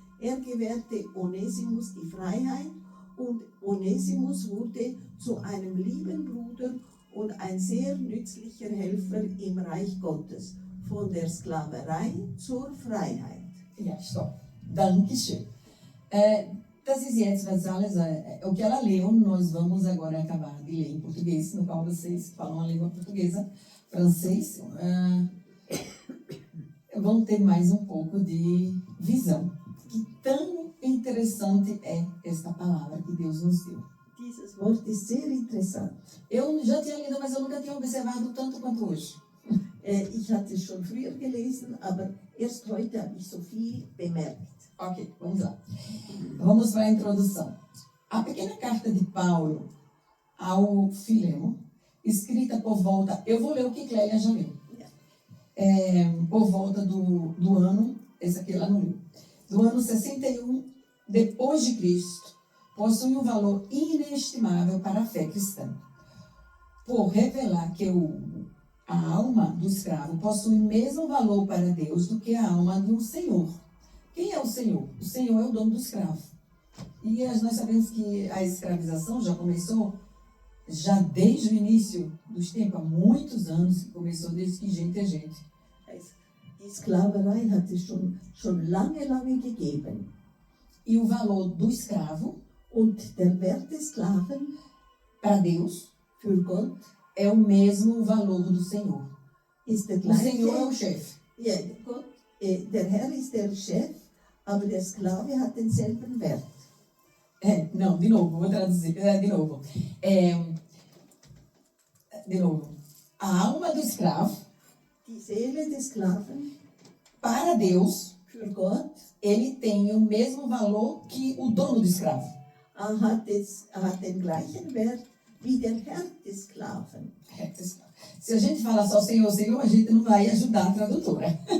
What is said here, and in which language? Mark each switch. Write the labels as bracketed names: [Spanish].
[German] Er gewährte Onesimus die Freiheit und Onesimus wurde zu einem lieben Bruder und ein sehr nützlicher Helfer im Reich Gottes, von der Sklaverei zur Freiheit. Ja, stopp. Dankeschön. Das ist jetzt, was alles, [Portuguese] o que ela leu, nós vamos agora acabar de ler em português, no qual vocês falam a língua portuguesa, francês, vão ter mais um pouco de visão. Que tão interessante é esta palavra que Deus nos deu. [German] Dieses Wort ist sehr interessant. [Portuguese] Eu já tinha lido, mas eu nunca tinha observado tanto quanto hoje. [German] Ich hatte es schon früher gelesen, aber erst heute habe ich so viel bemerkt. [Portuguese] Ok, vamos lá. Vamos para a introdução. A pequena carta de Paulo ao Filemo, escrita por volta... Eu vou ler o que Clélia já leu. Por volta do ano... Esse aqui ela não leu. Do ano 61 depois de Cristo, possui um valor inestimável para a fé cristã. Por revelar que a alma do escravo possui mesmo valor para Deus do que a alma de um senhor. Quem é o senhor? O senhor é o dono do escravo. E nós sabemos que a escravização já começou já desde o início dos tempos, há muitos anos, que começou desde que gente é gente. [German] Die Sklaverei hat es schon lange, lange gegeben. [Portuguese] E o valor do escravo [German] Und der Wert des Sklaven [Portuguese] para Deus, [German] für Gott, [Portuguese] é o mesmo valor do Senhor. [German] ist der [Portuguese] O [German] gleiche. [Portuguese] Senhor é o chefe. [German] Ja, Gott, der Herr ist der Chef, aber der Sklave hat denselben Wert. [Portuguese] Não, de novo, vou traduzir. De novo. De novo. A alma do escravo, [German] Die Seele des Sklaven, [Portuguese] para Deus, [German] für Gott, [Portuguese] ele tem o mesmo valor que o dono do escravo. [German] hat den gleichen Wert wie der Herr des Sklaven. [Portuguese] Se a gente falar só Senhor, Senhor, a gente não vai ajudar a tradutora.